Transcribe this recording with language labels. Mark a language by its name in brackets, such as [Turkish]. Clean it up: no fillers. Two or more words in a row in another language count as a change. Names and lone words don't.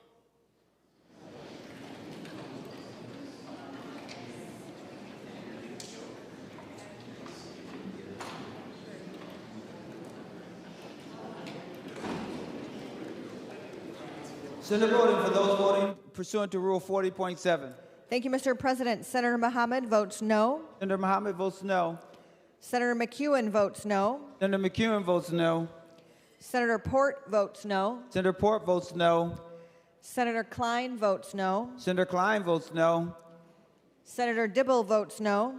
[English] Senator voting, for those voting pursuant to Rule 40.7. Thank you, Mr. President. Senator Mohammed votes no. Senator Mohammed votes no. Senator McEwen votes no. Senator McEwen votes no. Senator Port votes no. Senator Port votes no. Senator Klein votes no. Senator Klein votes no. Senator Dibble votes no.